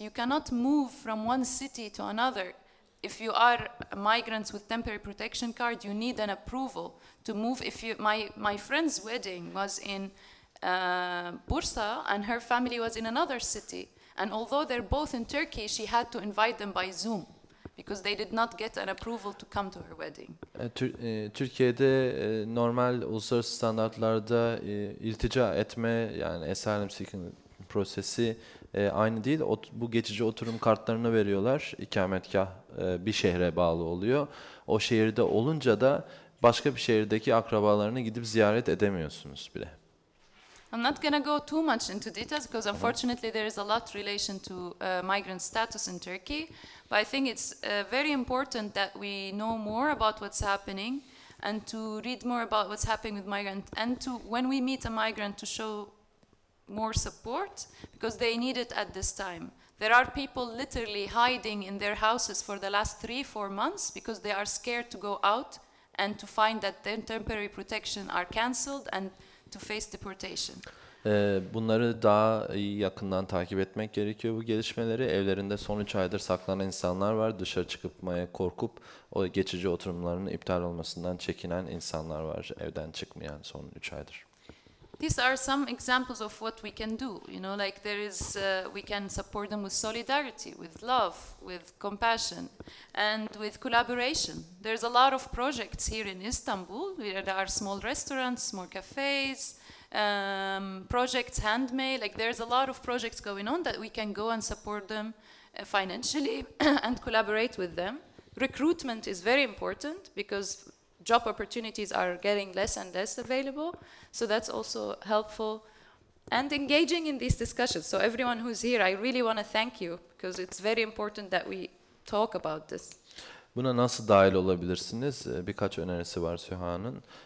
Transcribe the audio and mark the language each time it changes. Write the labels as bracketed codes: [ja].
[en] You cannot move from one city to another. If you are migrants with temporary protection card, you need an approval to move. My friend's wedding was in Bursa, and her family was in another city. And although they're both in Turkey, she had to invite them by Zoom because they did not get an approval to come to her wedding. [tr] Türkiye'de normal uluslararası standartlarda iltica etme, yani [en] asylum seeking [tr] prosesi aynı değil. Bu geçici oturum kartlarını veriyorlar. İkametgah bir şehre bağlı oluyor. O şehirde olunca da başka bir şehirdeki akrabalarını gidip ziyaret edemiyorsunuz bile. [en] I'm not going to go too much into details because unfortunately there is a lot relation to migrant status in Turkey. But I think it's very important that we know more about what's happening and to read more about what's happening with migrants, and to, when we meet a migrant, to show more support because they need it at this time. There are people literally hiding in their houses for the last 3-4 months because they are scared to go out and to find that their temporary protection are cancelled and to face deportation. [tr] Bunları daha iyi yakından takip etmek gerekiyor, bu gelişmeleri. Evlerinde son 3 aydır saklanan insanlar var. Dışarı çıkmaya korkup o geçici oturumlarının iptal olmasından çekinen insanlar var. Evden çıkmayan son 3 aydır. [en] These are some examples of what we can do. Like there is, we can support them with solidarity, with love, with compassion, and with collaboration. There's a lot of projects here in Istanbul. There are small restaurants, small cafes, projects handmade. Like there's a lot of projects going on that we can go and support them financially and collaborate with them. Recruitment is very important because job opportunities are getting less and less available. So that's also helpful. And engaging in these discussions. So everyone who's here, I really want to thank you because it's very important that we talk about this. [tr] Buna nasıl dahil olabilirsiniz? Birkaç önerisi var Süha'nın.